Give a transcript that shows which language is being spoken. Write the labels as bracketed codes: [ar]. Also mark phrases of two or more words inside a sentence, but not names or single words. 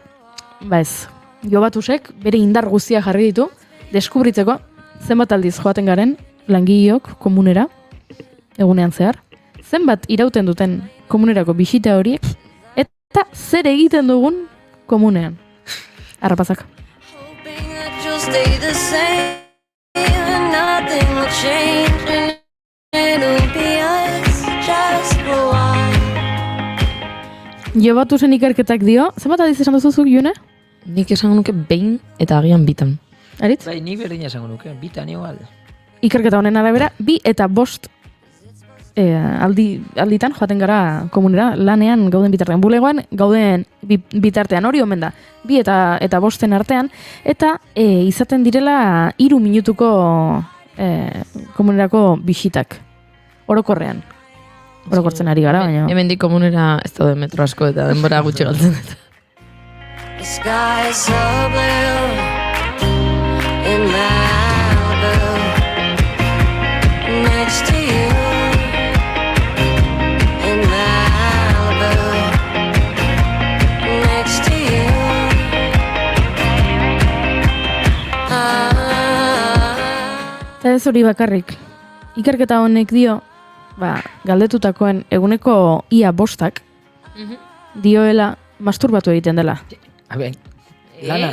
[eu] Ez, Jobatusek bere indar guztia jarri ditu, deskubritzeko zenbat aldiz joaten garen langileok komunera, egunean zehar, zenbat irauten duten komunerako bisita horiek, eta zer egiten dugun komunean. Arrapazak. [en] Stay the same, nothing will change. It'll be us just for a while. [eu] Jobatu zen ikerketak dio, zenbat aldiz esan duzuzuk, June? Nik esango nuke behin eta agian bitan. Aritz? Bai, nik berdin esango nuke, bitan igual. Ikerketa honen arabera, 2 eta 5 alditan joaten gara komunera, lanean gauden bitartean. Bulegoan gauden bitartean, hori omen da. 2 eta 5 artean, eta izaten direla 3 minutuko komunerako bisitak. Orokorrean. Orokortzen ari gara, baina... Hemendik komunera ez daude metro asko eta denbora gutxi galtzen dut. [en] The sky is so blue in Malibu, next to you in Malibu, next to you. [eu] Eta ez hori bakarrik. Ikerketa honek dio, galdetutakoen eguneko ia 5 dioela masturbatu egiten dela. Lanan?